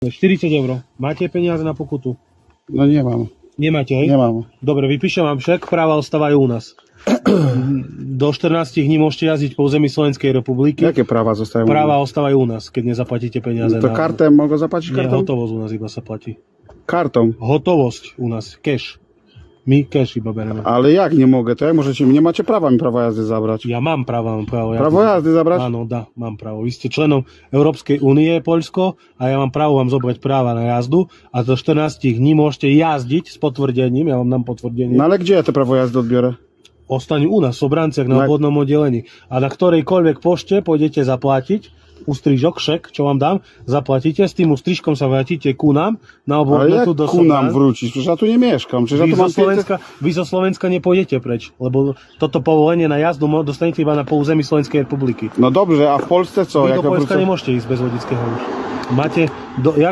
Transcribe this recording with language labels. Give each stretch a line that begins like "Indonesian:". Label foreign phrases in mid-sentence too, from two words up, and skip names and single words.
Slovak: 40 €. Máte peniaze na pokutu?
Polish: No nie mam.
Slovak: Nemáte, hej? Nemám. Dobre, vypíšem vám šek, práva ostávajú u nás. Do 14 dní môžete jazdiť po území Slovenskej republiky.
Polish: Jakie prawa zostają?
Slovak: Práva ostávajú u nás, keď nezaplatíte peniaze.
Polish: To kartę mogę zapłacić Nie, kartą?
Slovak: hotovosť u nás iba sa platí.
Polish: Kartą.
Slovak: Hotovosť u nás, cash. My cash iba bereme.
Polish: Ale jak nie mogę? To jak możecie, nie macie prawa mi prawa jazdy zabrać.
Slovak: Ja mám právo jazdy.
Polish: Prawo jazdy zabrać?
Slovak: Áno, mám právo. Vy ste členom Európskej únie, Poľsko, a ja mám právo vám zobrať práva na jazdu a do 14 dní môžete jazdiť s potvrdením, ja vám dám potvrdenie.
Polish: No ale gdzie ja te prawo jazdy odbiorę?
Slovak: Ostaňu u nás v Sobranciach na obvodnom oddelení. A na ktorejkoľvek pošte pôjdete zaplatiť, ústrižok, šek, čo vám dám, zaplatíte, s tým ústrižkom sa vrátite ku nám na
Polish: Ale
Slovak: obvodnú
Polish: jak tu do
Slovak: ku nám Sobran.
Polish: wrócić? Przecież ja tu nie mieszkam. Przecież ja
Slovak: Vy tu zo,
Polish: mam 500...
Slovak: Vy zo Slovenska nepôjdete preč, lebo toto povolenie na jazdu dostanete iba na území Slovenskej republiky.
Polish: No dobrze, a w Polsce co?
Slovak: Vy
Polish: Jak
Slovak: do
Polish: ja
Slovak: Poľska
Polish: wrócę?
Slovak: nemôžete ísť bez vodického už. Máte, jak